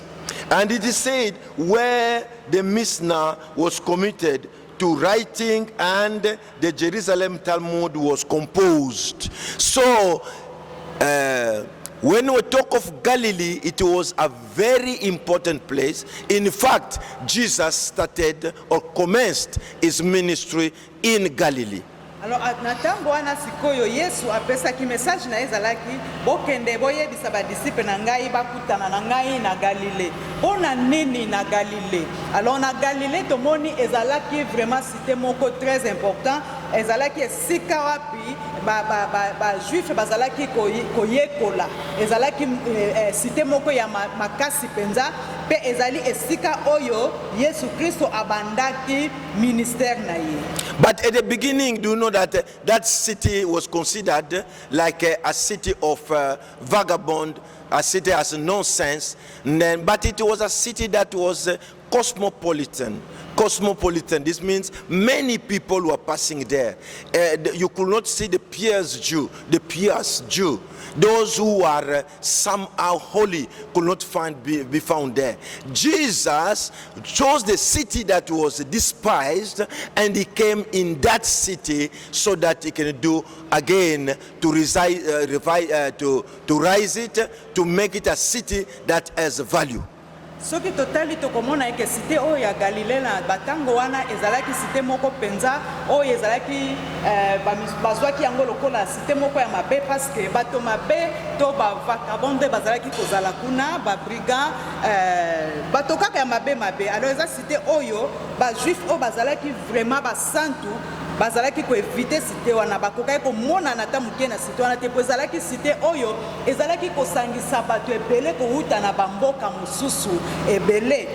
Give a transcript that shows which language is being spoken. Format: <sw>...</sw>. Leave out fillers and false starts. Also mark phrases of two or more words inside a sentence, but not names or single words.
<en>And it is said where the Mishnah was committed to writing and the Jerusalem Talmud was composed. So when we talk of Galilee, it was a very important place. In fact, Jesus started or commenced his ministry in Galilee.</en> <ln>Alors na tango wana sikoyo Yesu apesaki message na ezalaki bokende boyebisa ba disciple na ngai bakutana na ngai na Galilée. Bona nini na Galilée? Alors na Galilée tomoni ezalaki</ln> <fr>vraiment cité</fr> <ln>moko</ln> <fr>très important.</fr> <ln>Ezalaki esika wapi ba juif bazalaki koyekola. Ezalaki cité moko ya makasi penza pe ezali esika oyo Yesu Kristo abandaki ministère na ye.</ln> <en>But at the beginning, do you know that that city was considered like a city of vagabond, a city as nonsense, but it was a city that was cosmopolitan. This means many people were passing there. You could not see the pious Jew. Those who are somehow holy could not be found there. Jesus chose the city that was despised, and he came in that city so that he can do again to rise it, to make it a city that has value.</en> <ln>Soki totali tokomona eke cité oyo ya Galilée na batango wana ezalaki cité moko penza oyo ezalaki bazwaki yango lokola cité moko ya mabe</ln> <fr>parce que</fr> <ln>bato mabe to ba vagabonde bazalaki kozala kuna ba brigand bato kaka ya mabe alors eza cité oyo ba juif oyo bazalaki vraiment ba santu bazalaki ko</ln> <fr>éviter cité</fr> <ln>wana bakokaki komona na ta muke na cité wana te po ezalaki cité oyo ezalaki kosangisa bato ebele kouta na bamboka mosusu ebele.</ln>